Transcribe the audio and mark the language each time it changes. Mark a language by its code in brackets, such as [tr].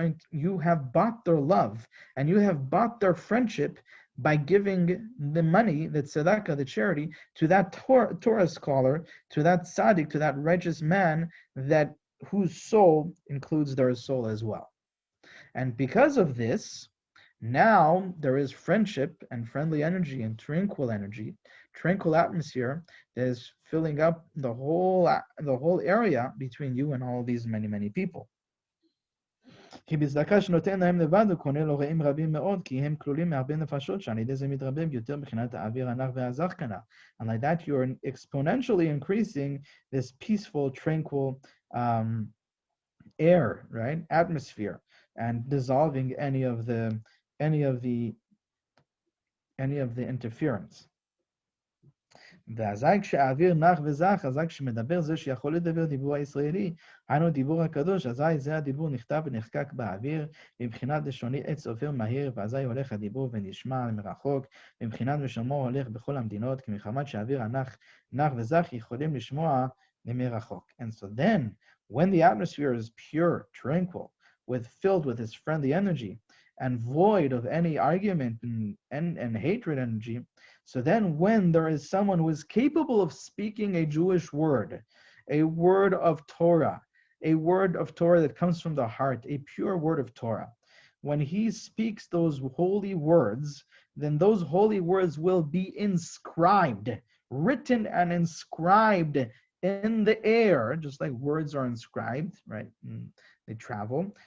[en] You have bought their love, and you have bought their friendship by giving the money, the tzedakah, the charity, to that Torah scholar, to that tzaddik, to that righteous man, whose soul includes their soul as well. And because of this, now there is friendship and friendly energy and tranquil atmosphere that is filling up the whole area between you and all these many, many people. [he] כי בצדקה שנותן להם לבד הוא קונה לו רעים רבים מאוד, כי הם כלולים מהרבה נפשות שעל ידי זה מתרבה ביותר מבחינת האוויר הנח והזך כנ"ל. [en] And like that you're exponentially increasing this peaceful, tranquil air, right, atmosphere, and dissolving any of the interference. [he] ואזי כשהאוויר נח וזך, אזי כשמדבר זה שיכול לדבר דיבור הישראלי, היינו דיבור הקדוש, אזי זה הדיבור נכתב ונחקק באוויר, מבחינת לשוני עץ עובר מהיר, ואזי הולך הדיבור ונשמע מרחוק, מבחינת ושמו הולך בכל המדינות, כי מחמת שהאוויר נח וזך, יכולים לשמוע מרחוק. [en] And so then, when the atmosphere is pure, tranquil, filled with this friendly energy, and void of any argument and hatred energy, so then when there is someone who is capable of speaking a Jewish word, a word of Torah that comes from the heart, a pure word of Torah, when he speaks those holy words, then those holy words will be inscribed, written and inscribed in the air, just like words are inscribed, right? They travel.